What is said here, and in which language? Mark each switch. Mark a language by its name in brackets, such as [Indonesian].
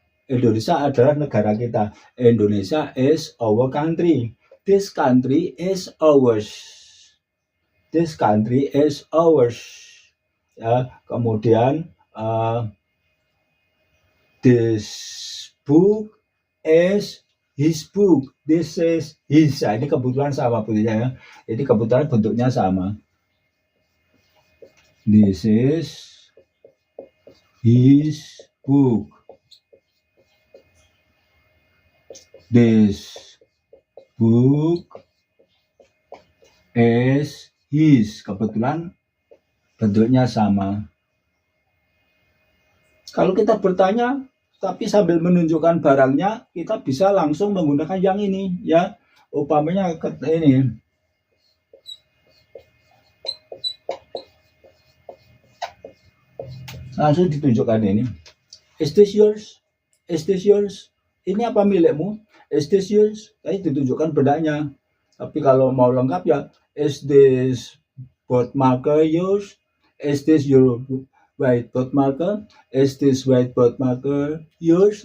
[Indonesian] Indonesia adalah negara kita. [English] Indonesia is our country. This country is ours. This country is ours. [Indonesian] Ya, kemudian [English] this book is his book. This is his. [Indonesian] Nah, ini kebetulan sama bunyinya ya. Jadi kebetulan bentuknya sama. [English] This is his book. This book is his. [Indonesian] Kebetulan bentuknya sama. Kalau kita bertanya tapi sambil menunjukkan barangnya, kita bisa langsung menggunakan yang ini ya. Umpamanya ini. Langsung ditunjukkan ini. [English] Is this yours? Is this yours? [Indonesian] Ini apa milikmu? [English] Is this yours? [Indonesian] Tadi ditunjukkan bendanya. Tapi kalau mau lengkap ya, [English] is this board marker yours? Is this your whiteboard marker? Is this whiteboard marker yours?